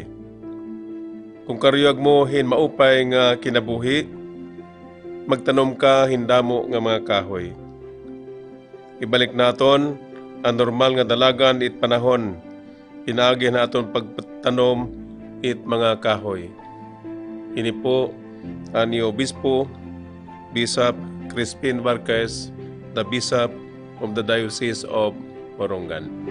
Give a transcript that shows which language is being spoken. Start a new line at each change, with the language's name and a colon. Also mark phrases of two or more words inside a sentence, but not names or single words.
Waray: Kung karuyag mo hin maupay nga kinabuhi, magtanom ka hindamo nga mga kahoy. Ibalik naton ang normal nga dalagan it panahon, inaagi naton pagtanom it mga kahoy. Ini po ani Obispo Bishop Crispin Vargas,
English: the Bishop of the Diocese of Borongan.